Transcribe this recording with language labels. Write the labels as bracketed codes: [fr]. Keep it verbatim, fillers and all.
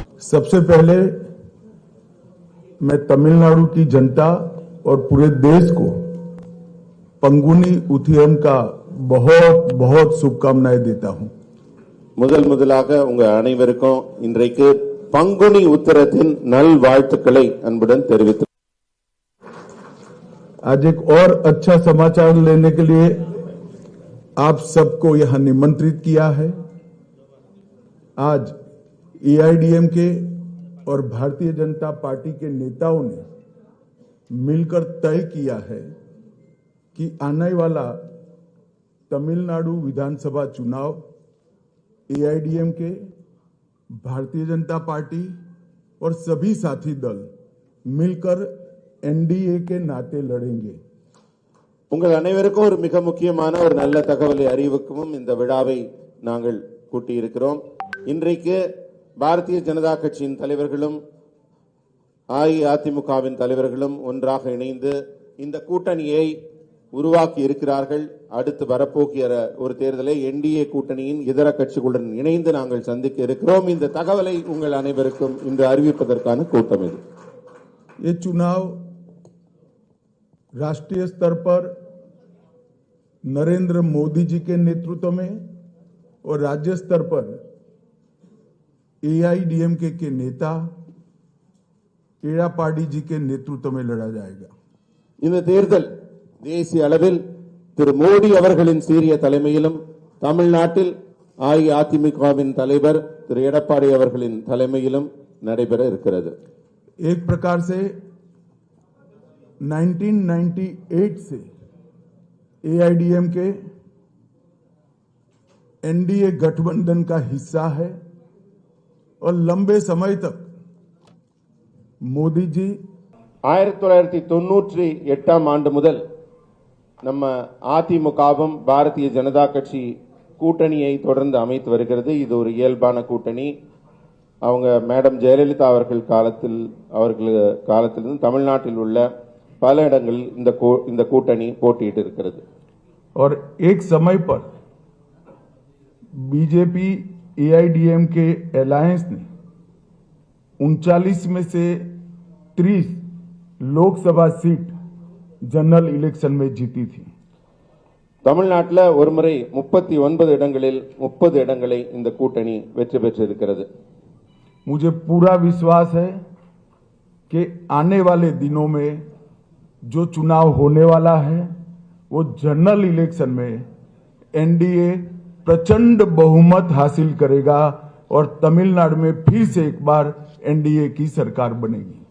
[hi] सबसे पहले मैं तमिलनाडु की जनता और पूरे देश को पंगुनी उथियम का बहुत बहुत शुभकामनाएं देता हूं. [ta] முதல் முதலாக உங்கள் அனைவருக்கும் இன்றைக்கு பங்குனி உத்திரத்தின் நல்வாழ்த்துக்களை அன்புடன் தெரிவித்து [hi] आज एक और अच्छा समाचार लेने के लिए आप सबको यहां निमंत्रित किया है. आज एआईडीएम के और भारतीय जनता पार्टी के नेताओं ने मिलकर तय किया है कि आने वाला तमिलनाडु विधानसभा चुनाव एआईडीएम के भारतीय जनता पार्टी और सभी साथी दल मिलकर एनडीए के नाते लड़ेंगे. [ta] உங்கள் அனைவருக்கும் ஒரு மிக முக்கியமான ஒரு நல்ல தகவலை அறிவிக்கவும் இந்த விழாவை நாங்கள் கூட்டியிருக்கிறோம். இன்றைக்கு பாரதிய ஜனதா கட்சியின் தலைவர்களும் அஇஅதிமுகவின் தலைவர்களும் ஒன்றாக இணைந்து இந்த கூட்டணியை உருவாக்கி இருக்கிறார்கள். அடுத்து வரப்போகிற ஒரு தேர்தலை என்டிஏ கூட்டணியின் இதர கட்சிகளுடன் இணைந்து நாங்கள் சந்திக்க இருக்கிறோம். இந்த தகவலை உங்கள் அனைவருக்கும் இன்று அறிவிப்பதற்கான கூட்டம் இது. [hi] ये चुनाव राष्ट्रीय स्तर पर नरेंद्र मोदी जी के नेतृत्व में और राज्य स्तर पर एआईडीएमके के नेता एड़ापाड़ी जी के नेतृत्व में लड़ा जाएगा. [ta] இந்த தேர்தல் தேசிய அளவில் திரு மோடி அவர்களின் சீரிய தலைமையிலும் தமிழ்நாட்டில் அஇஅதிமுகவின் தலைவர் திரு எடப்பாடி அவர்களின் தலைமையிலும் நடைபெற இருக்கிறது. [hi] एक प्रकार से उन्नीस सौ अट्ठानवे से एआईडीएम के एनडीए गठबंधन का हिस्सा है और लंबे समय तक मोदी जी [ta] ஆயிரத்தி தொள்ளாயிரத்தி தொன்னூற்றி எட்டாம் ஆண்டு முதல் நம்ம அதிமுகவும் பாரதிய ஜனதா கட்சி கூட்டணியை தொடர்ந்து அமைத்து வருகிறது. இது ஒரு இயல்பான கூட்டணி. அவங்க மேடம் ஜெயலலிதா அவர்கள் காலத்தில் அவர்கள் காலத்திலிருந்து தமிழ்நாட்டில் உள்ள பல இடங்களில் இந்த கூ- இந்த கூட்டணி போட்டியிட்டு இருக்கிறது. [hi] और एक समय पर बीजेपी एआईडीएम के अलायंस ने उनचालीस में से तीस लोकसभा सीट जनरल इलेक्शन में जीती थी. [ta] தமிழ்நாட்டில் ஒருமுறை முப்பத்தி ஒன்பது இடங்களில் முப்பது இடங்களை இந்த கூட்டணி வெற்றி பெற்றிருக்கிறது. [hi] मुझे पूरा विश्वास है कि आने वाले दिनों में जो चुनाव होने वाला है वो जनरल इलेक्शन में एनडीए प्रचंड बहुमत हासिल करेगा और तमिलनाडु में फिर से एक बार एनडीए की सरकार बनेगी.